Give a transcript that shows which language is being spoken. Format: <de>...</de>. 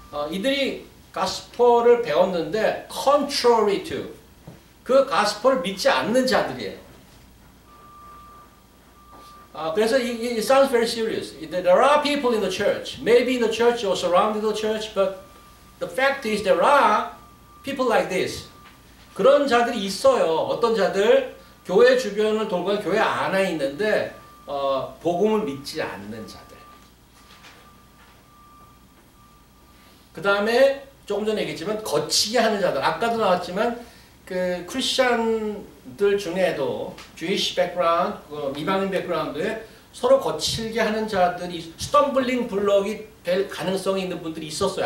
<ko>이들이 가스펠을 배웠는데</ko> <en>contrary to</en> <ko>그 가스펠을 믿지 않는 자들이에요. 그래서</ko> <en>it sounds very serious. There are people in the church, maybe in the church or surrounding the church, but the fact is there are people like this.</en> <ko>그런 자들이 있어요. 어떤 자들? 교회 주변을 돌고 교회 안에 있는데 복음을 믿지 않는 자들. 그 다음에 조금 전에 얘기했지만 거치게 하는 자들. 아까도 나왔지만 그 크리스천들 중에도</ko> <en>Jewish background,</en> <ko>이방인 백그라운드에 서로 거칠게 하는 자들이 스텀블링 블럭이 될 가능성이 있는 분들이 있었어요.</ko>